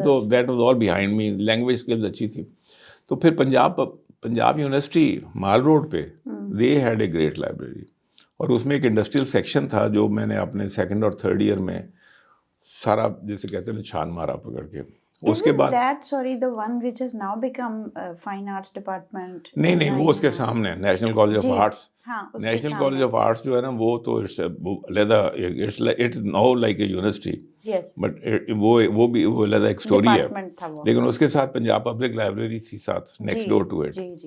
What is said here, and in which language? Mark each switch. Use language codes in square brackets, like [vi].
[en] تو that was all behind me. [ur] Language skills اچھی تھی. تو پھر پنجاب یونیورسٹی مال روڈ پہ [en] they had a great library, [ur] اور اس میں ایک انڈسٹریل سیکشن تھا جو میں نے اپنے 2nd اور 3rd ایئر میں سارا, جیسے کہتے ہیں, چھان مارا پکڑ کے. اس کے بعد [en] the one which has now become fine arts department. [ur] نہیں, وہ اس کے سامنے national college of arts. National college of arts جو ہے نا, وہ تو [en] it's now like a university, [ur] but وہ بھی وہ علیحدہ ایک اسٹوری ہے. لیکن اس کے ساتھ پنجاب پبلک لائبریری تھی ساتھ, [en] Next door to it.